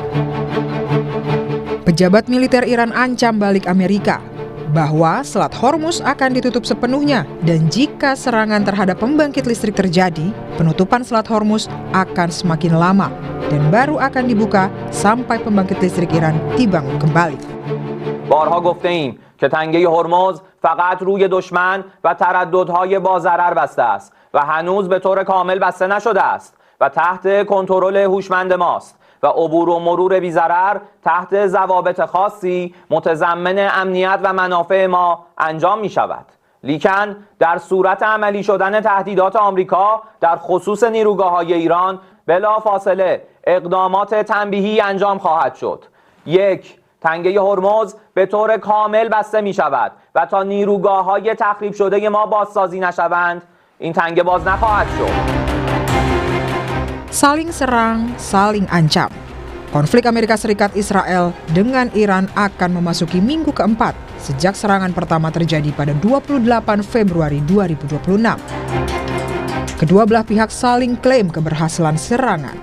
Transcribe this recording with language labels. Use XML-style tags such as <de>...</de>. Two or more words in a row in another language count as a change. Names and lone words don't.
<id>Pejabat militer Iran ancam balik Amerika bahwa Selat Hormuz akan ditutup sepenuhnya dan jika serangan terhadap pembangkit listrik terjadi, penutupan Selat Hormuz akan semakin lama dan baru akan dibuka sampai pembangkit listrik Iran dibangun kembali.</id> <fa>بارها گفته ایم که تنگه هرمز فقط روی دشمن و ترددهای با ضرر بسته است و هنوز به طور کامل بسته نشده است و تحت کنترل هوشمند ماست و عبور و مرور بی ضرر تحت ضوابط خاصی متضمن امنیت و منافع ما انجام می شود. لیکن در صورت عملی شدن تهدیدات آمریکا در خصوص نیروگاه‌های ایران بلافاصله اقدامات تنبیهی انجام خواهد شد. 1. تنگه هرمز به طور کامل بسته می شود و تا نیروگاه‌های تخریب شده ما بازسازی نشوند این تنگه باز نخواهد شد.</fa> <id>Saling serang, saling ancam. Konflik Amerika Serikat Israel dengan Iran akan memasuki minggu keempat sejak serangan pertama terjadi pada 28 Februari 2026. Kedua belah pihak saling klaim keberhasilan serangan.</id>